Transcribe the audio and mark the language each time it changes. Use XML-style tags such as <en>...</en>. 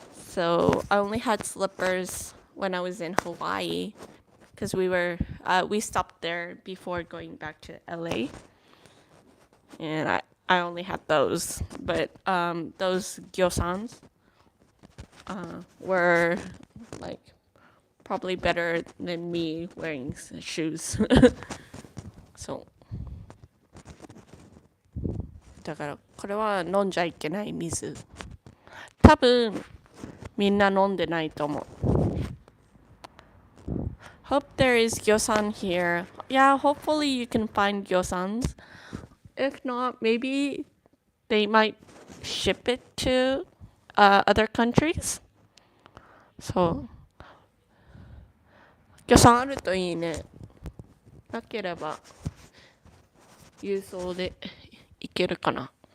<en>So I only had slippers when I was in Hawaii because we stopped there before going back to LA, and I only had those. But those gyosans were like probably better than me wearing shoes.</en> <ja>So だからこれは飲んじゃいけない水。多分みんな飲んでないと思う。</ja> <en>Hope there is gyosan here. Yeah, hopefully you can find gyosans. If not, maybe they might ship it to other countries.</en> <ja>So, 魚さんあるといいね。なければ郵送で行けるかな。</ja>